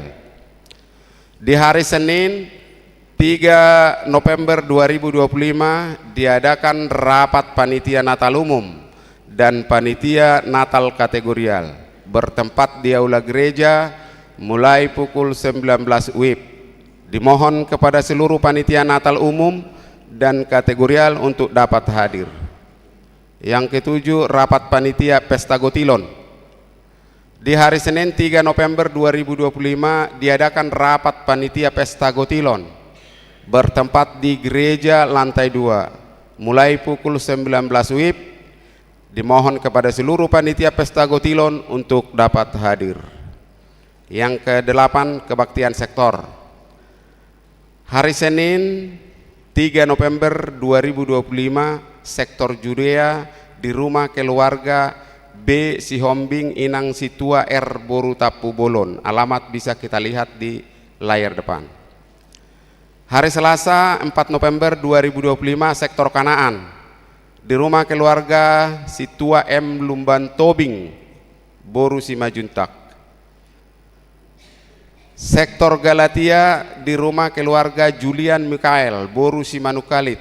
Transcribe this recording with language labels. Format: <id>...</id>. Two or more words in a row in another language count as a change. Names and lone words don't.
<id>Di hari Senin 3 November 2025 diadakan rapat panitia Natal umum dan panitia Natal kategorial bertempat di aula gereja mulai pukul 19 WIB. Dimohon kepada seluruh panitia Natal umum dan kategorial untuk dapat hadir. Yang ketujuh, rapat panitia Pesta Gotilon. Di hari Senin 3 November 2025 diadakan rapat panitia Pesta Gotilon bertempat di gereja lantai 2 mulai pukul 19 WIB. Dimohon kepada seluruh panitia Pesta Gotilon untuk dapat hadir. Yang ke-8, kebaktian sektor. Hari Senin 3 November 2025 sektor Judea di rumah keluarga B. Sihombing Inang Situa R. Boru Tapu Bolon. Alamat bisa kita lihat di layar depan. Hari Selasa 4 November 2025 sektor Kanaan di rumah keluarga Situa M. Lumban Tobing Boru Simajuntak. Sektor Galatia di rumah keluarga Julian Mikael Boru Simanukalit.</id>